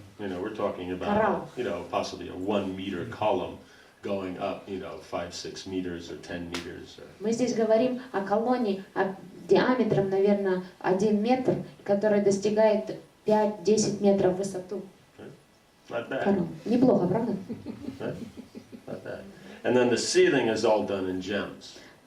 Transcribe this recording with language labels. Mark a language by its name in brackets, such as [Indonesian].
[English] We're talking Coral. about, possibly a 1 meter column going up, 5-6 meters or 10 meters. [Russian] Мы здесь говорим о колонне диаметром, наверное, 1 метр, которая достигает 5-10 метров в высоту. [English] Not bad. [Russian] Колонн. Неплохо, правда? [English] Right? Not bad. And then the ceiling is all done in gems.